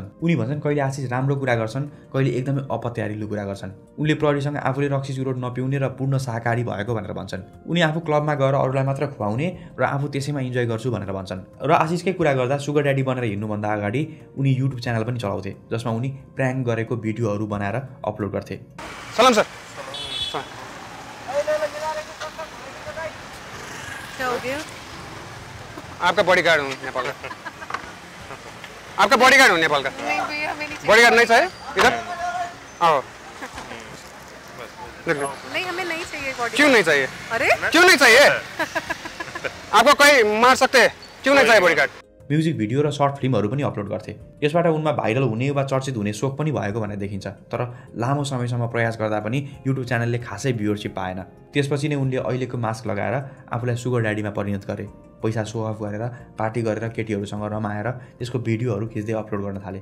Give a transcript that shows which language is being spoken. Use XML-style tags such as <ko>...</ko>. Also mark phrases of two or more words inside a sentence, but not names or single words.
<ne>उनी भन्छन् कहिले आशिष राम्रो कुरा गर्छन्, कहिले एकदमै अपत्यारिलो कुरा गर्छन्। उनले प्रहरीसँग आफूले रक्सी चुरोट नपिउने र पूर्ण शाकाहारी भएको भनेर भन्छन्। उनी आफू क्लबमा गएर अरूलाई मात्र खुवाउने र आफू त्यसैमा इन्जोय गर्छु भनेर भन्छन्। र आशिषकै कुरा गर्दा</ne> <en>sugar daddy</en> <ne>बनेर हिँड्नुभन्दा अगाडि उनी युट्युब च्यानल पनि चलाउँथे जसमा उनी प्र्याङ्क गरेको भिडियोहरू बनाएर अपलोड गर्थे।</ne> <hi>सलाम सर। क्या हो गया? आपका बॉडीगार्ड हूँ नेपाल का। आपका बॉडीगार्ड हूँ नेपाल का। नहीं भैया हमें नहीं चाहिए। बॉडीगार्ड नहीं चाहिए इधर? आओ। नहीं हमें नहीं चाहिए बॉडीगार्ड। क्यों नहीं चाहिए? अरे क्यों नहीं चाहिए? आपको कोई मार सकते हैं, क्यों नहीं चाहिए बॉडीगार्ड?</hi> <ne>म्युजिक भिडियो र सर्ट फिल्महरू पनि अपलोड गर्थे। यसबाट उनमा भाइरल हुने वा चर्चित हुने सोख पनि भएको भनेर देखिन्छ। तर लामो समयसम्म प्रयास गर्दा पनि युट्युब च्यानलले खासै भ्युअरसिप पाएन। त्यसपछि नै उनले अहिलेको मास्क लगाएर आफूलाई सुगर ड्याडीमा परिणत गरे। पैसा</ne> <en>show off</en> <ne>गरेर पार्टी गरेर केटीहरूसँग रमाएर त्यसको भिडियोहरू खिच्दै अपलोड गर्न थाले।</ne>